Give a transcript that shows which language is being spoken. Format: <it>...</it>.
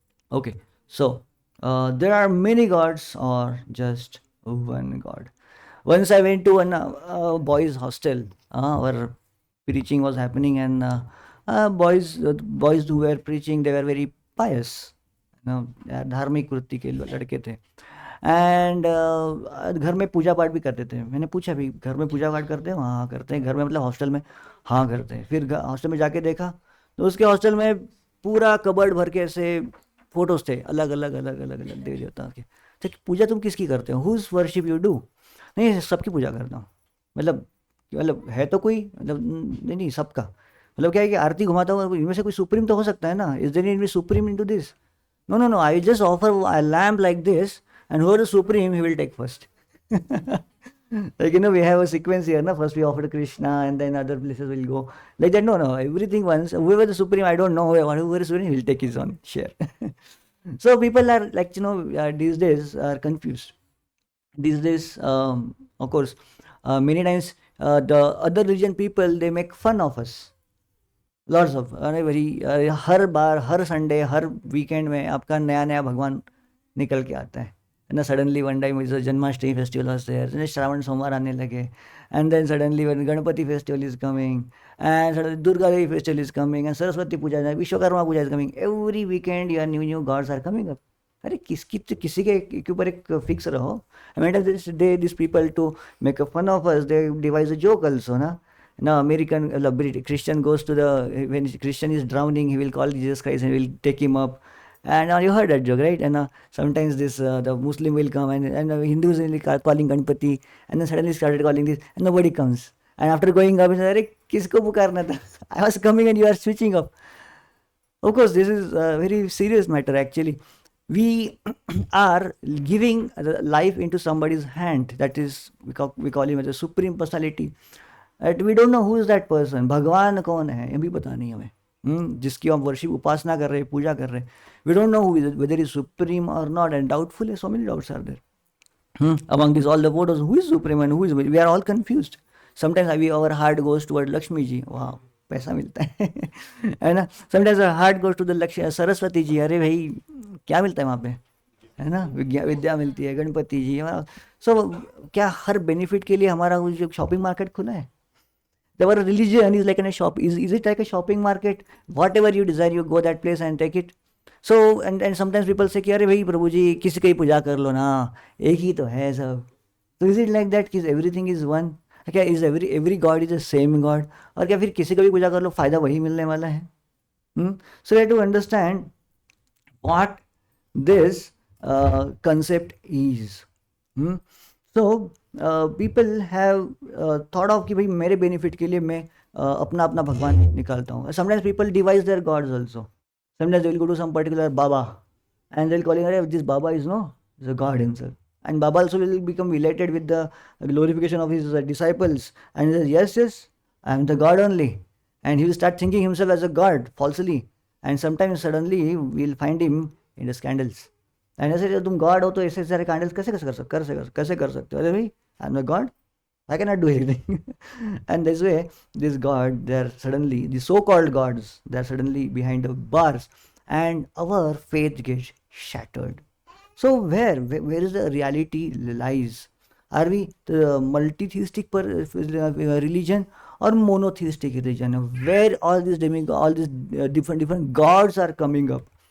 <en>Okay, so there are many gods or just one God. Once I went to a boys' hostel. Our preaching was happening, and boys who were preaching, they were very pious.</en> <hi>धार्मिक वृत्ति के लड़के थे, and घर में पूजा पाठ भी करते थे. मैंने पूछा भी घर में पूजा पाठ करते हैं? हाँ करते हैं. घर में मतलब हॉस्टल में? हाँ करते हैं. फिर हॉस्टल में जाके देखा तो उसके हॉस्टल में पूरा कबर्ड भर के ऐसे फोटोज थे, अलग अलग देवी देवता के. तो पूजा तुम किसकी करते हो?</hi> <en>Whose worship you do?</en> <hi>नहीं, सबकी पूजा करता हूँ. मतलब है तो कोई, मतलब नहीं सबका. मतलब क्या है कि आरती घुमाता हुआ इनमें से कोई सुप्रीम तो हो सकता है ना,</hi> <en>Is there in supreme into this? No, no, no. I just offer a lamp like this, and whoever is supreme, he will take first. Like, we have a sequence here. Na? First we offer to Krishna, and then other places will go. Like that, no, no. Everything once. Whoever the supreme, I don't know. Whoever is supreme, he will take his own share. So people are like, these days are confused. These days, of course, many times the other religion people, they make fun of us.</en> <hi>Lots of, अरे भाई, हर बार, हर Sunday, हर weekend में आपका नया नया भगवान निकल के आता है ना.</hi> <en>Suddenly one time Janmashtami festival was there, Shravan Somvar आने लगे, and then suddenly one Ganpati festival is coming, and suddenly Durga Devi festival is coming, and Saraswati puja, Vishwakarma puja is coming. Every weekend या new new gods are coming up.</en> <hi>अरे किसी के ऊपर एक fix रहो.</hi> <en>This this people to make a fun of us, they devise a joke also ना. Now American British Christian goes to the, when Christian is drowning, he will call Jesus Christ and will take him up. And you heard that joke, right? And sometimes this the Muslim will come, and Hindus will be calling Ganpati, and then suddenly started calling this, and nobody comes. And after going up, he said,</en> <hi>"अरे किसको पुकारना था?</hi> <en>I was coming and you are switching up." Of course, this is a very serious matter actually. We are giving life into somebody's hand. That is, we call him as a supreme personality. We don't know who is that person.</en> <hi>भगवान कौन है ये भी पता नहीं हमें, जिसकी हम वर्शिप, उपासना कर रहे हैं, पूजा कर रहे हैं.</hi> <en>We don't know who is it, whether he is supreme or not, and doubtful. So many doubts are there. Among these all the photos, who is supreme and who is, we are all confused. Sometimes our heart goes toward Lakshmi ji.</en> <hi>Wow, पैसा मिलता है ना.</hi> <en>Sometimes our heart goes to the Saraswati ji.</en> <hi>अरे भाई क्या मिलता है वहाँ पे, है ना. विद्या मिलती है, गणपति जी. सो क्या हर बेनिफिट के लिए हमारा जो शॉपिंग मार्केट खुला है?</hi> <en>Our religion is like in a shop. Is it like a shopping market? Whatever you desire, you go that place and take it. So and sometimes people say</en> <hi>कि अरे भाई प्रभु जी किसी की पूजा कर लो ना, एक ही तो है सब.</hi> <en>So is it like that कि everything is one? क्या is every god is the same god?</en> <hi>और क्या फिर किसी का भी पूजा कर लो फायदा वही मिलने वाला है?</hi> <en>So we have to understand what this concept is. So people have thought of</en> <hi>कि भाई मेरे बेनिफिट के लिए मैं अपना अपना भगवान निकालता हूँ.</hi> <en>Sometimes people devise their gods also. Sometimes they will go to some particular Baba and they'll calling, अरे this Baba is a god himself. And Baba also will become related with the glorification of his disciples, and he says, yes, I am the god only. And he will start thinking himself as a god falsely. And sometimes suddenly we'll find him in the scandals.</en> <hi>And ऐसे तुम God हो तो ऐसे सारे candles कैसे कर सकते हो? अरे भाई,</hi> <en>I am the god, I cannot do anything. And this way, this god, they're suddenly, the so-called gods, they're suddenly behind the bars, and our faith gets shattered. So where is the reality lies? Are we the multi-theistic religion or monotheistic religion, where all these different gods are coming up?</en>